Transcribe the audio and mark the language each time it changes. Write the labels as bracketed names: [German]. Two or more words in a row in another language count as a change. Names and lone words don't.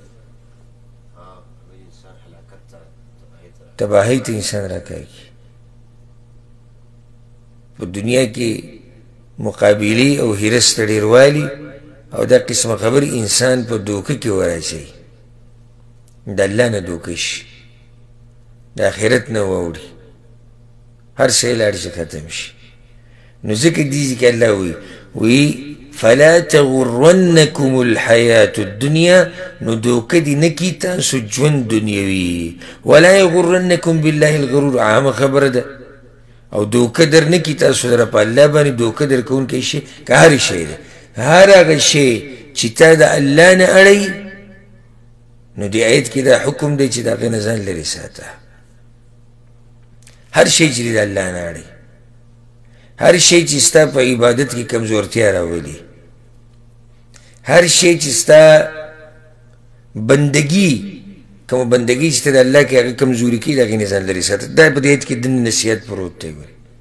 [Pashto] تباهۍ ته انسان راکاږي په دنیا کې مقابلې او حرص ته ډېروالي او دا قسمه خبرې انسان په دوکه کې وراچوي د الله نه دوکه شي د آخرت نه واوړي هر شی لاړ شي ختم شي نو ځکه دې کې الله وایي [Arabic] فلا تغرنكم الحياة الدنيا [Pashto] نو دوکه دې نه کړي تاسو ژوند دنیوي [Arabic] ولا يغرنكم بالله الغرور [Pashto] عامه خبره ده او دوکه در نه کړي تاسو لره په الله باندې دوکه درکوونکی شي که هر شی دی هر هغه شی چې تا د الله نه اړوي نو دې آیت کې دا حکم دی چې د هغې نه ځان لرې ساته هر شی چې د الله نه اړوي هر شی چې ستا په عبادت کې کمزورتیا راولي هر شی چې ستا بندگی کوم بندگی چې ته د الله کې هغه کمزوري کوي د هغې نه ځان لرې ساته دا په دې آیت کې د نصیحت پروت دی ګورې